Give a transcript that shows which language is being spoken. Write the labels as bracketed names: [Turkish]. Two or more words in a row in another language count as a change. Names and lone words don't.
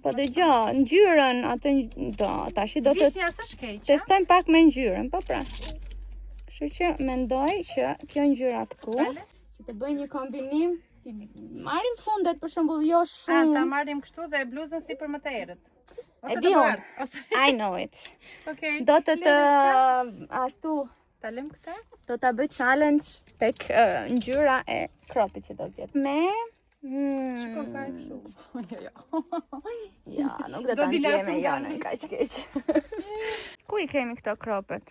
[Albanian] Po dëgjoj, ngjyrën atë tash do të Vishnja s'është keq. testojmë pak me ngjyrën, po pra. Kështu që mendoj që kjo ngjyra këtu që të bëj një kombinim, marrim fundet për shembull jo shumë. Ta marrim kështu dhe bluzën si për më të herët. E di unë. [English] I know it. [Albanian] Okej. Do të ashtu Ta lëm këtë? do ta bëj challenge tek ngjyra e cropit që do zgjedh. Me Shikoj ka kështu. Jo. ja, nuk do ta nxjerr me Jonën kaq keq. Ku I kemi këto cropet?